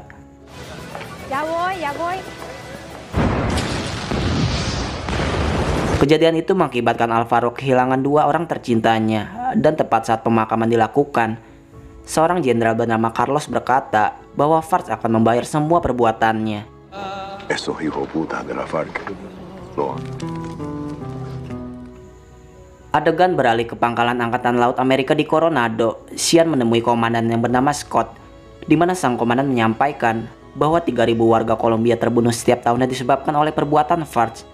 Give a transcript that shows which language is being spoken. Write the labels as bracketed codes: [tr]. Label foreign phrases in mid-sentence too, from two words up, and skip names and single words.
[es] Ya voy. [id] Kejadian itu mengakibatkan Alvaro kehilangan dua orang tercintanya, dan tepat saat pemakaman dilakukan, seorang jenderal bernama Carlos berkata bahwa FARC akan membayar semua perbuatannya. [es] Estos hijos putas de la FARC. [id] Adegan beralih ke pangkalan Angkatan Laut Amerika di Coronado. Xian menemui komandan yang bernama Scott, di mana sang komandan menyampaikan bahwa 3.000 warga Kolombia terbunuh setiap tahunnya disebabkan oleh perbuatan FARC.